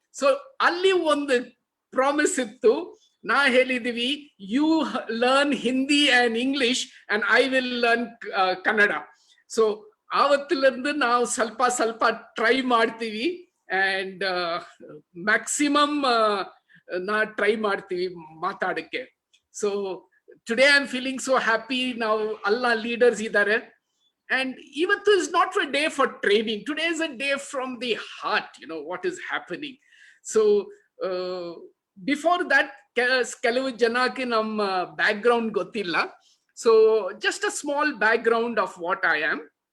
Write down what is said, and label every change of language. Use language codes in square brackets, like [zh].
[kn] So ಅಲ್ಲಿ ಒಂದು promise ಇತ್ತು. ನಾ ಹೇಳಿದೀವಿ, [en] You learn Hindi and English and I will learn Kannada. [kn] So ಆವತ್ತಿಲಿಂದ ನಾವು ಸ್ವಲ್ಪ ಟ್ರೈ ಮಾಡ್ತೀವಿ ಅಂಡ್ ಮ್ಯಾಕ್ಸಿಮಮ್ ನಾ ಟ್ರೈ ಮಾಡ್ತೀವಿ ಮಾತಾಡಕ್ಕೆ. [en] So today I'm feeling so happy. Now [kn] alla leaders idare, [en] and ivattu is not a day for training. Today is a day from the heart, what is happening. So before that [kn] ಕೆಲವು ಜನಕ್ಕೆ ನಮ್ಮ back ground ಗೊತ್ತಿಲ್ಲ. [en] So just a small background of what I am.